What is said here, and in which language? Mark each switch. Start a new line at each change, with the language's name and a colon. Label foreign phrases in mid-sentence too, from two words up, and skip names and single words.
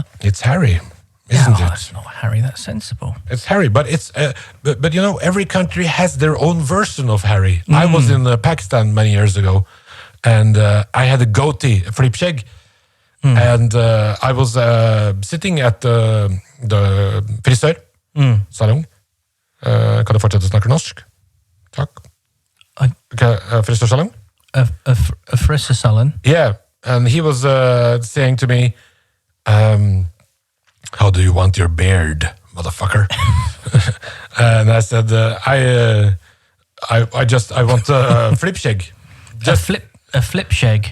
English: It's Harry, isn't it? That's not Harry. That's sensible. It's Harry, but it's but every country has their own version of Harry. I was in Pakistan many years ago, and I had a goatee, a flipskjegg, and I was sitting at the frisørsalong.
Norwegian: Kan du fortsette å snakke norsk? Takk. Frisørsalong?
English: A frisør salon? Yeah, and he was saying to me, "How do you want your beard, motherfucker?" And I said, I want a flipskjegg. A flipskjegg?